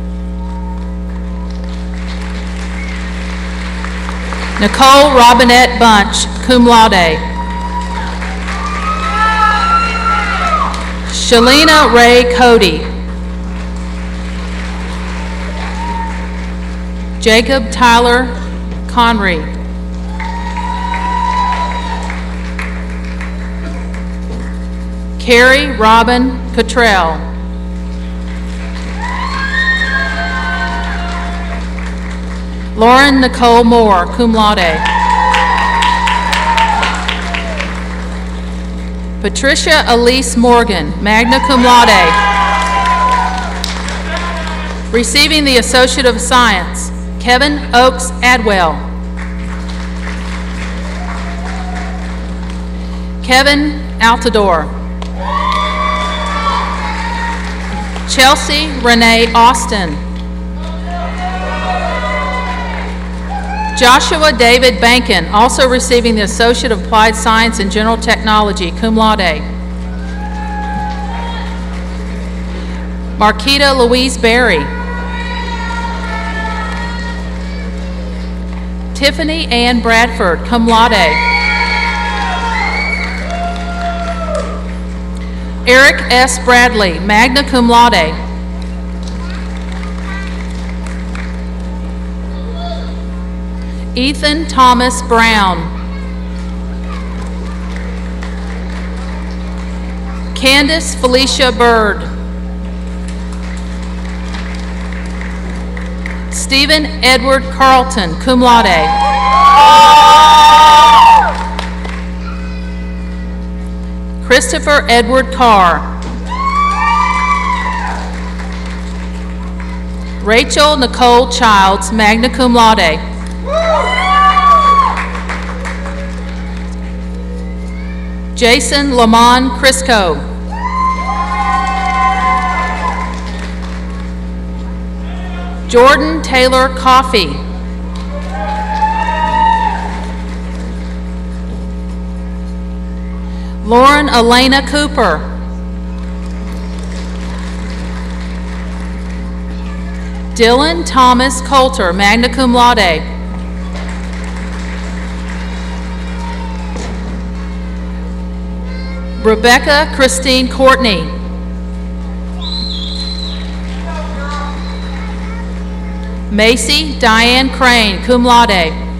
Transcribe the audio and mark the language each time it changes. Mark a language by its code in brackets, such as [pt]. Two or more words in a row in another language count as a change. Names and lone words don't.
[en] Nicole Robinette Bunch, [la] cum laude. [en] Shalina Ray Cody. Jacob Tyler Conry. Carrie Robin Cottrell. Lauren Nicole Moore, [la] cum laude. [en] Patricia Elise Morgan, [la] magna cum laude. [en] Receiving the Associate of Science, Kevin Oakes Adwell. Kevin Altador. Chelsea Renee Austin. Joshua David Bankin, also receiving the Associate of Applied Science in General Technology, [la] cum laude. [en] Marquita Louise Berry. Tiffany Ann Bradford, [la] cum laude. [en] Eric S. Bradley, [la] magna cum laude. [en] Ethan Thomas Brown. Candace Felicia Bird. Stephen Edward Carlton, [la] cum laude. [en] Christopher Edward Carr. Rachel Nicole Childs, [la] magna cum laude. [en] Jason Lamont Crisco. Jordan Taylor Coffey. Lauren Elena Cooper. Dylan Thomas Coulter, [la] magna cum laude. [en] Rebecca Christine Courtney. Macy Diane Crane, [la] cum laude.